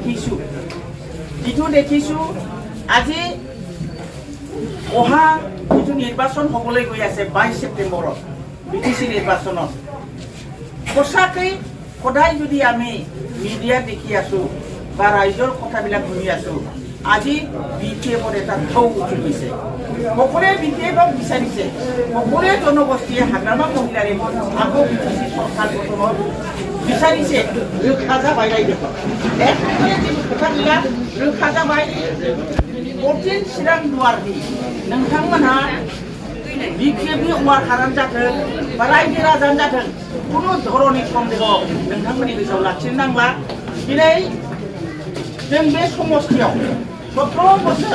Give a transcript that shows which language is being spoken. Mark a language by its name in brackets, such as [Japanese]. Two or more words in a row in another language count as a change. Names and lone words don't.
[Assamese] দেখিছোঁ আজি অহা যিটো নিৰ্বাচন হ'বলৈ গৈ আছে 22 ছেপ্টেম্বৰত বিটিচি নিৰ্বাচনত সঁচাকৈ সদায় যদি আমি মিডিয়া দেখি আছোঁ বা ৰাইজৰ কথাবিলাক শুনি আছোঁ আজি বিপিএফৰ এটা ঢৌ উঠি গৈছে সকলোৱে বিপিএফক বিচাৰিছে সকলোৱে জনগোষ্ঠীয়ে হাগ্ৰামা মহিলাৰে আকৌ বিটিচি চৰকাৰ গঠনত [Bodo] বিচাৰিছে रोखा जाबाय रायजोखौ खोथाবিলাক रोखा जाबाय 14 चिरां दुवारनि नोंथांमोनहा बिपिएफनि अमारखारानो जाथों बा रायजो राजानो जाथों कुनु धरननि सन्देह नोंथांमोननि गोसोआव लाखिनो नांला दिनै जों बे समष्टियाव 17 बोसोर